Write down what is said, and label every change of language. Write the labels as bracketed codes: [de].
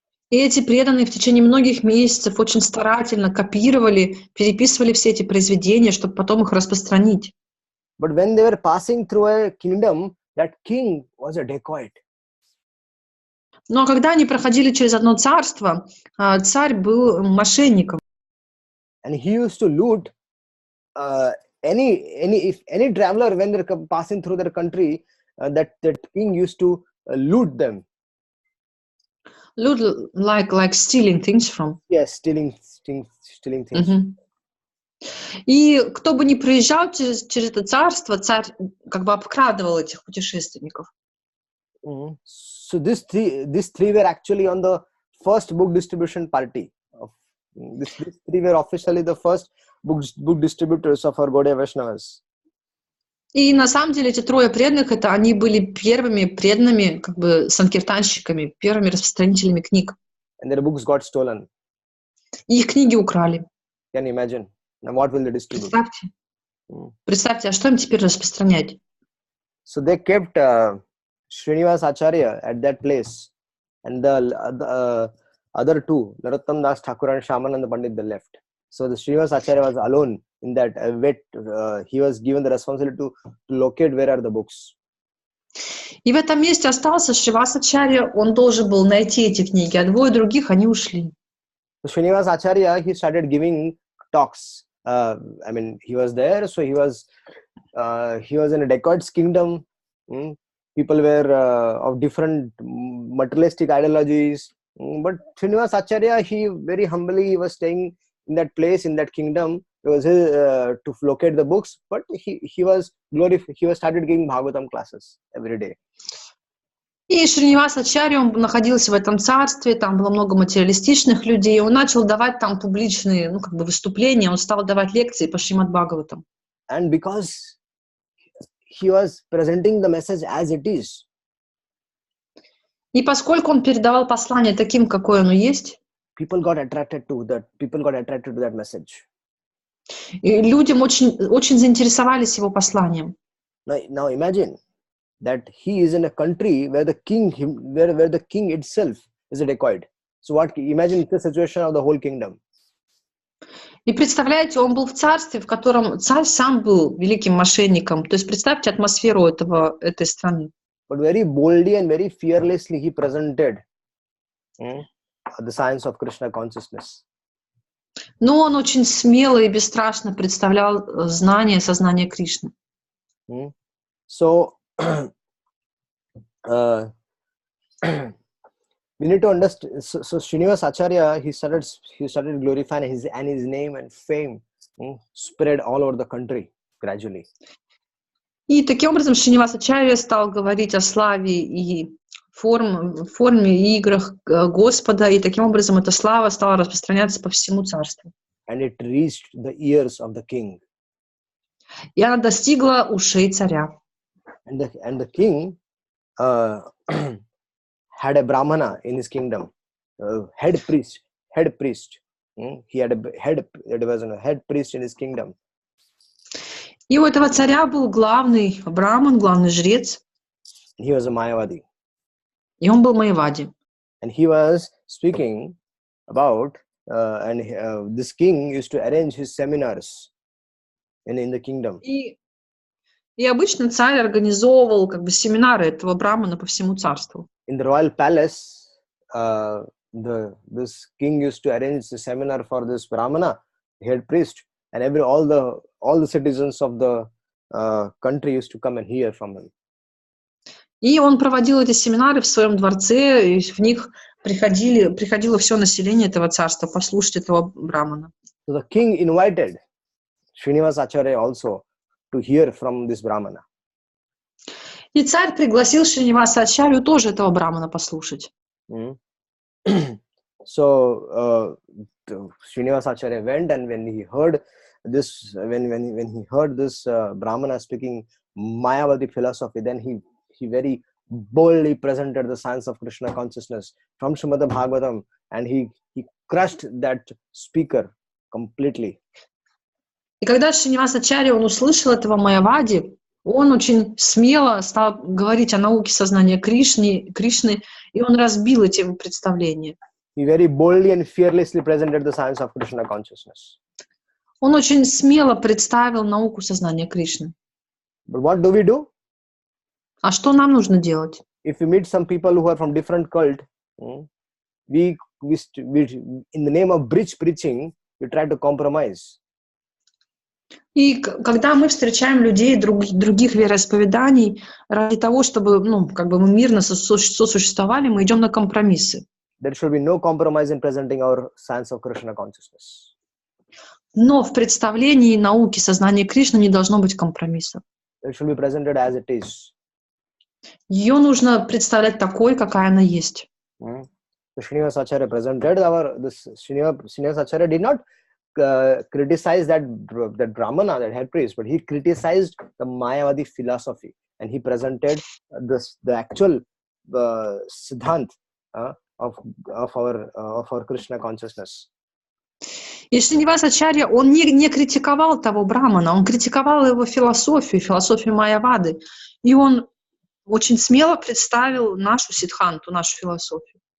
[ru] И эти преданные в течение многих месяцев очень старательно копировали, переписывали все эти произведения, чтобы потом их распространить. [en] But when they were passing through a kingdom, that king was a dacoit. [ru] Но когда они проходили через одно царство, царь был мошенником. [en] And he used to loot any traveler when they're passing through their country. That king used to loot them. Loot, like stealing things from. Yes, stealing things. Mm-hmm. [ru] И кто бы ни проезжал через это царство, царь как бы обкрадывал этих путешественников. Mm-hmm. [en] So these three were actually on the first book distribution party. These 3 were officially the first book distributors of our Gaudiya Vaishnavas. [ru] И на самом деле эти 3 преданных, это они были первыми преданными, как бы санкиртанщиками, первыми распространителями книг. [en] And their books got stolen. [ru] И их книги украли. [en] Can you imagine? Now what will they distribute? [ru] Представьте, а что им теперь распространять? [en] So they kept Srinivas Acharya at that place, and the other 2, Narottam Das Thakur and Shyamananda Pandit, they left. So the Srinivas Acharya was alone in that he was given the responsibility to locate where are the books. [ru] И в этом месте остался Шривас Ачарья, он должен был найти эти книги, а 2 других они ушли. [en] So Srinivas Acharya, he started giving talks. I mean, he was there, so he was in a dacoit's kingdom. People were of different materialistic ideologies. But Srinivas Acharya, he very humbly was staying in that place, in that kingdom. It was to locate the books, but he was started giving Bhagavatam classes every day. [ru] И Шринивас Ачарья, он находился в этом царстве, там было много материалистичных людей, он начал давать там публичные, выступления, он стал давать лекции по Шримад Бхагаватам. [en] And because he was presenting the message as it is. [ru] И поскольку он передавал послание таким, какое оно есть, [en] people got attracted to that message. [ru] И людям очень заинтересовались его посланием. [en] Now imagine that he is in a country where the king itself is a dacoit. So imagine the situation of the whole kingdom. [ru] И представляете, он был в царстве, в котором царь сам был великим мошенником. То есть представьте атмосферу этой страны. [en] But very boldly and very fearlessly he presented the science of Krishna consciousness. [ru] Но он очень смело и бесстрашно представлял сознание Кришны. [en] So we need to understand. So Srinivas Acharya, he started glorifying his name and fame spread all over the country gradually. [ru] И таким образом Шринивасачарья стал говорить о славе и форме и играх Господа, и таким образом эта слава стала распространяться по всему царству. [en] And it reached the ears of the king. [ru] И она достигла ушей царя. [en] And the king had a brahmana in his kingdom, head priest. He had there was a head priest in his kingdom. [ru] И у этого царя был главный браман, главный жрец. [en] He was a Mayavadi. [ru] И он был Майявади. [en] And he was speaking about, this king used to arrange his seminars in the kingdom. [ru] И обычно царь организовывал как бы семинары этого брамана по всему царству. [en] In the royal palace, this king used to arrange the seminar for this brahmana, head priest, and all the citizens of the country used to come and hear from him. [ru] И он проводил эти семинары в своем дворце, и в них приходило все население этого царства послушать этого брамана. [en] So the king invited Srinivasacharya also to hear from this brahmana. [ru] И царь пригласил Шринивасачарью тоже этого брамана послушать. [en] So Srinivasacharya went, and when he heard this, when he heard this brahmana speaking Mayavadi philosophy, then he very boldly presented the science of Krishna consciousness from Srimad Bhagavatam, and he crushed that speaker completely. [ru] И когда Шринивасачарья, он услышал этого Майявади, он очень смело стал говорить о науке сознания Кришны, и он разбил эти представления. [en] He very boldly and fearlessly presented the science of Krishna consciousness. [ru] Он очень смело представил науку сознания Кришны. [en] But what do we do? [ru] А что нам нужно делать? [en] If we meet some people who are from different cult, we in the name of bridge preaching, we try to compromise. [ru] И когда мы встречаем людей других вероисповеданий, ради того, чтобы мы мирно сосуществовали, мы идем на компромиссы. [en] There should be no compromise in presenting our science of Krishna consciousness. [ru] Но в представлении науки сознания Кришны не должно быть компромиссов. [en] It should be presented as it is. [ru] Ее нужно представлять такой, какая она есть. [en] Srinivasacharya presented Srinivasacharya did not criticize that brahmana, that head priest, but he criticized the Mayavadi philosophy, and he presented the actual siddhant of our Krishna consciousness. [ru] И Шринивасачарья, он не критиковал того брамана, он критиковал его философию Майявады, и он очень смело представил нашу сиддханту, нашу философию.